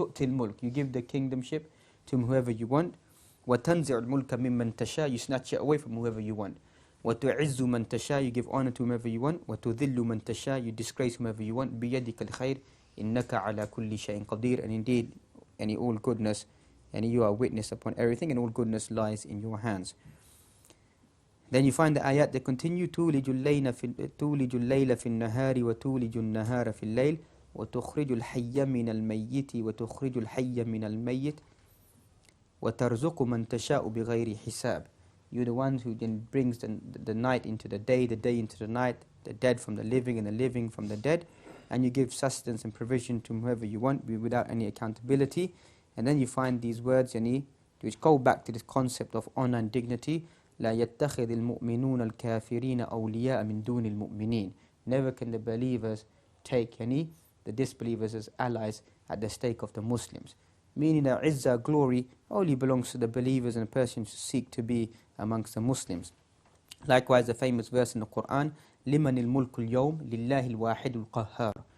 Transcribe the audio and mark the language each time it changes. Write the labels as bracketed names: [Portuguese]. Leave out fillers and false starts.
[Arabic] تُؤْتِ الْمُلْكِ, [English] you give the kingdomship to whoever you want. [Arabic] وَتَنْزِعُ الْمُلْكَ مِمَّنْ تَشَاءُ, [English] you snatch it away from whoever you want. [Arabic] وَتُعِزُّ مَنْ تَشَاءُ, [English] you give honor to whomever you want. [Arabic] وَتُذِلُّ مَنْ تَشَاءُ, [English] you disgrace whomever you want. [Arabic] بِيَدِكَ الْخَيْرِ إِنَّكَ عَلَى كُلِّ شَيْءٍ قَدِيرٌ. [English] And indeed, all goodness, you are witness upon everything, and all goodness lies in your hands. Then you find the ayat that continue, [Arabic] تُولِجُ اللَّيْلَ فِي النَّهَارِ وَتُولِجُ النَّهَارَ فِي اللَّيْلِ وَتُخْرِجُ الْحَيَّ مِنَ الْمَيِّتِ وَتُخْرِجُ الْحَيَّ مِنَ الْمَيِّتِ وَتَرْزُقُ مَنْ تَشَاءُ بِغَيْرِ حِسَابٍ. [English] You're the one who then brings the night into the day into the night, the dead from the living and the living from the dead, and you give sustenance and provision to whoever you want without any accountability. And then you find these words which go back to this concept of honor and dignity. [Arabic] لا يتخذ المؤمنون الكافرين أولياء من دون المؤمنين. [English] Never can the believers take the disbelievers as allies at the stake of the Muslims. Meaning that izzah, glory, only belongs to the believers and the persons who seek to be amongst the Muslims. Likewise, the famous verse in the Qur'an, [Arabic] لِمَنِ الْمُلْكُ الْيَوْمِ لِلَّهِ الْوَاحِدُ الْقَهَّارِ.